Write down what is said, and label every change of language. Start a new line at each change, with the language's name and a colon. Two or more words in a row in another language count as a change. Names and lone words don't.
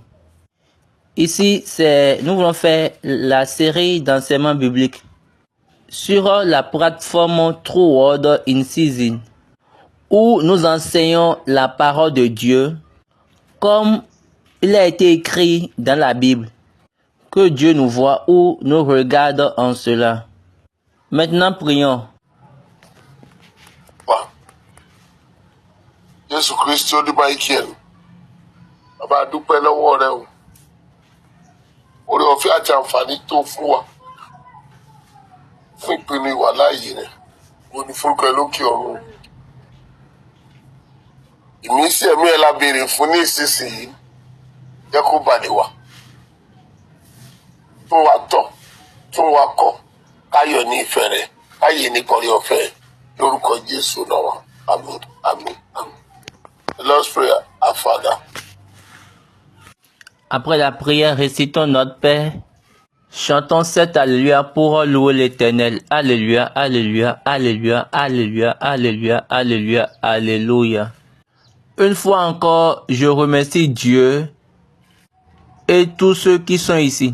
French: Ici, nous voulons faire la série d'enseignements bibliques sur la plateforme True Word in Season, où nous enseignons la parole de Dieu comme il a été écrit dans la Bible. Que Dieu nous voit ou nous regarde en cela. Maintenant, prions.
Yoruba: Jésù Kristi ó dúpẹ́ ìkíyèn. Bàbá dúpẹ́ lọ́wọ́ rẹ o. Oore ọ̀fẹ́ àti àǹfààní tó fún wa. Fún ìpinnu ìwà láàyè rẹ̀. Mo ní forúkọ ẹ lókè ọ̀run. Ìmísí ẹ̀mí ẹ̀ la béèrè fún ní ìsinsìnyí. Jẹ́ kó balẹ̀ wá. Tún wa tọ̀, tún wa kọ̀. Káyọ̀ ní ìfẹ́ rẹ̀. Káyè ní kọrí ọ̀fẹ́. Lórúkọ Jésù náà. Àmín, àmín, àmín.
English: Let's pray, our Father.
French: Après la prière, récitons notre Père. Chantons cet Alléluia pour louer l'Éternel. Alléluia, Alléluia, Alléluia, Alléluia, Alléluia, Alléluia, Alléluia. Une fois encore, je remercie Dieu et tous ceux qui sont ici.